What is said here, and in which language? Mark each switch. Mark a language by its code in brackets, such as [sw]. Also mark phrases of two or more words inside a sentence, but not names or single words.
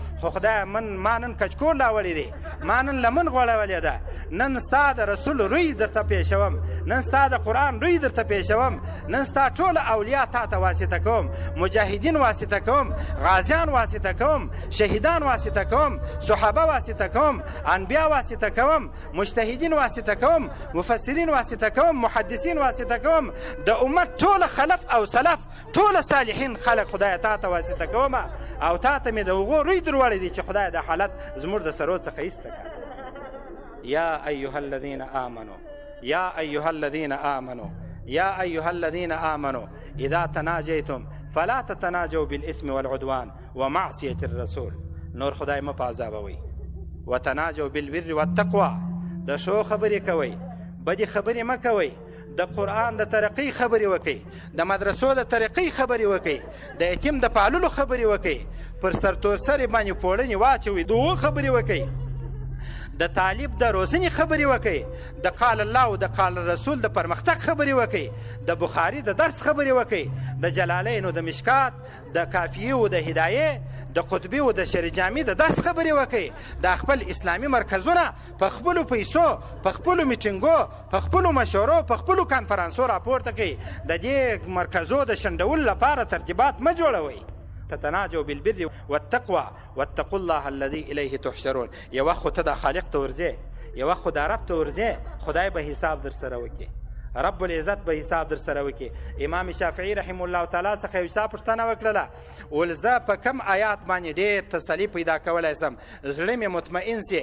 [ps] خو خدای ما نن کچکول راوړی دی، ما نن لمن غوړولې ده، نن ستا د رسول روی درته پېښوم، نن ستا د قرآن روی درته پېښوم، نن ستا ټوله اولیا تا ته واسطه کوم، مجاهدین واسطه کوم، غازیان واسطه کوم، شهیدان واسطه کوم، صحابه واسطه کوم، انبیا واسطه کوم، مجتهدین واسطه کوم، مفسرین واسطه کوم، محدثین واسطه کوم، د امت ټوله خلف او سلف، ټوله صالحین خلق خدای تا ته واسطه کوم. او تا ته مې د هغو روی در وړی دی چې خدای د حالت زموږ د سرو څخه ایسته کړه. [ar] یا ایها الذین آمنوا، یا ایها الذین آمنوا، یا ایها الذین آمنوا اذا تناجیتم فلا تتناجوا بالاثم والعدوان ومعصیة الرسول. [ps] نور خدای مه پازابوئ. [ar] وتناجوا بالبر والتقوى. [ps] د ښو خبرې کوئ، بدې خبرې مه کوئ. د قرآن د ترقۍ خبرې وکئ، د مدرسو د ترقۍ خبرې وکئ، د یتیم د پاللو خبرې وکئ، پر سرتورسرې باندې پوړنې واچوئ، د هغو خبرې وکئ، د طالب د روزنې خبرې وکئ، د [ar] قال الله [ps] او د [ar] قال الرسول [ps] د پرمختګ خبرې وکئ، د بخاري د درس خبرې وکئ، د جلالین او د مشکات، د کافیې او د هدایې، د قطبي او د شرجامي د درس خبرې وکئ. د خپل اسلامي مرکزونه په خپلو پیسو، په خپلو میټینګو، په خپلو مشورو، په خپلو کانفرانسو راپورته کئ. د دې مرکزو د شنډولو لپاره ترتیبات مه جوړوئ. [ar] تتناجوا بالبر والتقوى واتقوا الله الذي الیه تحشرون. [ps] یو وخت خو ته د خالق ته ورځې، یو وخت خو د رب ته ورځې، خدای به حساب در سره وکړي، [ar] رب العزت [ps] به حساب در سره وکړي. امام شافعي [ar] رحم الله تعالی [ps] څخه یو چا پوښتنه وکړله، ول زه په کم آیات باندې ډېر تسلي پیدا کولی سم، زړه مې مطمئن سي؟